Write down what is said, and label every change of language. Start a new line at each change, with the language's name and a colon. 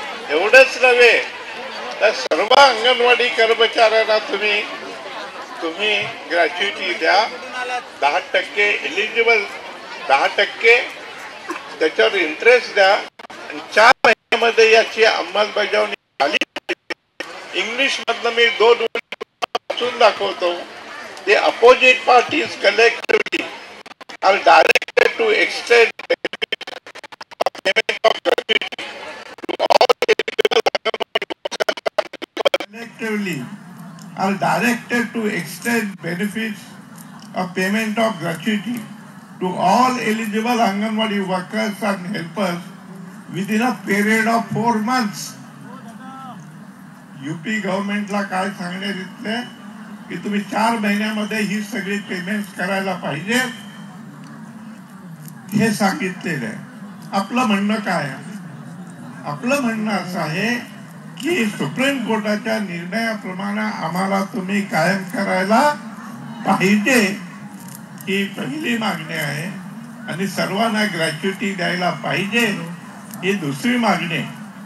Marathi: एवढंच नव्हे तर सर्व अंगणवाडी कर्मचाऱ्यांना तुम्ही ग्रॅच्युइटी द्या, 10% एलिजिबल, 10% त्याच्यावर इंटरेस्ट द्या आणि 4 महिन्यामध्ये याची अंमलबजावणी झाली. इंग्लिश मधनं मी 2 वाचून दाखवतो.
English: The opposite parties collectively are directed to extend payment of gratuity to all collectively are directed to extend benefits of payment of gratuity to all eligible Anganwadi workers and helpers within a period of 4 months.
Marathi: UP गव्हर्नमेंटला काय सांगण्यात येतंय की तुम्ही 4 महिन्यामध्ये ही सगळी payments करायला पाहिजे हे सांगितलेलं आहे. आपलं म्हणणं काय आहे? आपलं म्हणणं असं आहे की सुप्रीम कोर्टाच्या निर्णयाप्रमाणे आम्हाला तुम्ही कायम करायला पाहिजे ही पहिली मागणी आहे आणि सर्वांना ग्रॅच्युइटी द्यायला पाहिजे ही दुसरी मागणी आहे.